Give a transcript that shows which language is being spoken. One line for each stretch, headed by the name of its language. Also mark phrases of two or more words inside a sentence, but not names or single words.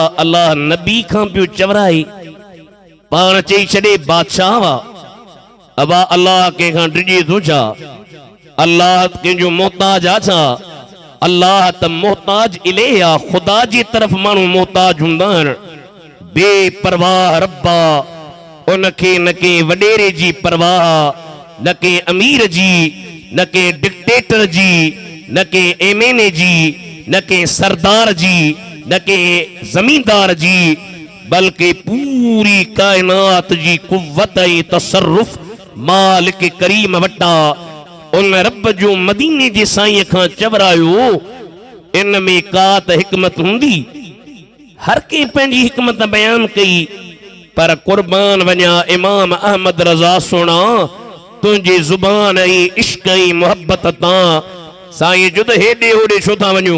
Sindhi: अल्लाह नबी खां पियो चवराए पाण चई छॾे बादशाह वा। अबा अल्लाह कंहिंखां डिॼे थो छा? अल्लाह कंहिंजो मोहताज आ छा? अल्लाह त मोहताज इलेह आ। खुदा जी तरफ माण्हू मोहताज हूंदा आहिनि। बेपरवाह रब्बा उनखे न के वडेरे जी परवाह, न के अमीर जी, न के डिक्टेटर जी, न के एमएनए जी, न के सरदार जी, न के जमींदार जी, बल्कि पूरी कायनात जी कुव्वत ऐं तसर्रुफ मालिक करीम वटा उन रब जो मदीने जे साईं खां चवरायो। इन में का त हिकमत हूंदी। हर के पंहिंजी हिकमत बयान कई पर कुर्बान वञा इमाम अहमद रज़ा सुणा तुंहिंजी ज़ुबान ऐं इश्क ऐं मोहब्बत तां साईं जुद हेॾे होॾे छो था वञूं।